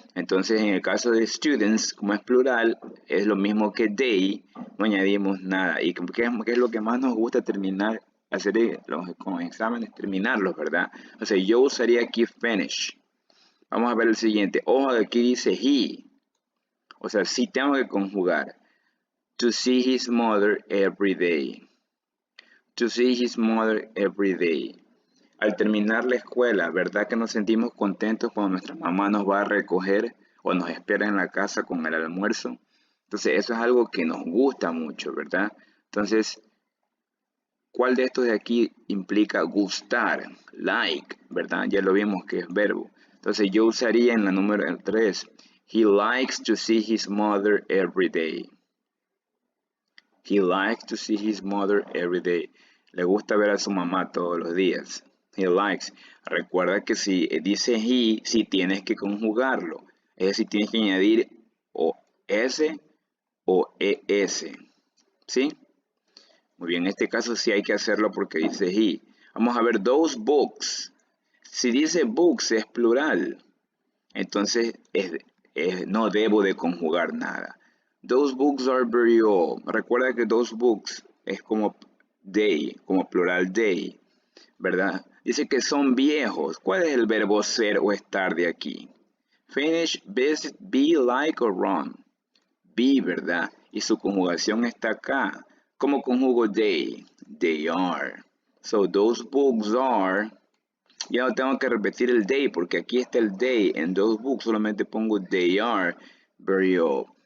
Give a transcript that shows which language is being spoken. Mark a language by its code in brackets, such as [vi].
[es] Entonces, en el caso de students, como es plural, es lo mismo que they, no añadimos nada. ¿Y qué es lo que más nos gusta terminar, hacer con los exámenes? Terminarlos, ¿verdad? O sea, yo usaría aquí finish. Vamos a ver el siguiente. Ojo, aquí dice he. O sea, sí tengo que conjugar. [en] To see his mother every day. To see his mother every day. [es] Al terminar la escuela, ¿verdad que nos sentimos contentos cuando nuestra mamá nos va a recoger o nos espera en la casa con el almuerzo? Entonces, eso es algo que nos gusta mucho, ¿verdad? Entonces, ¿cuál de estos de aquí implica gustar? Like, ¿verdad? Ya lo vimos que es verbo. Entonces, yo usaría en la número 3. [en] He likes to see his mother every day. He likes to see his mother every day. [es] Le gusta ver a su mamá todos los días. [en] He likes. [es] Recuerda que si dice he, si tienes que conjugarlo. Es decir, tienes que añadir o s o es. ¿Sí? Muy bien, en este caso sí hay que hacerlo porque dice he. Vamos a ver those books. Si dice books es plural. Entonces no debo de conjugar nada. [en] Those books are very old. [es] Recuerda que those books es como they, como plural they, ¿verdad? Dice que son viejos. ¿Cuál es el verbo ser o estar de aquí? [en] Finish, visit, be, like or run. [es] Be, ¿verdad? Y su conjugación está acá. ¿Cómo conjugo they? [en] They are. So those books are. [es] Ya no tengo que repetir el they porque aquí está el they. En those books solamente pongo [en] they are very old.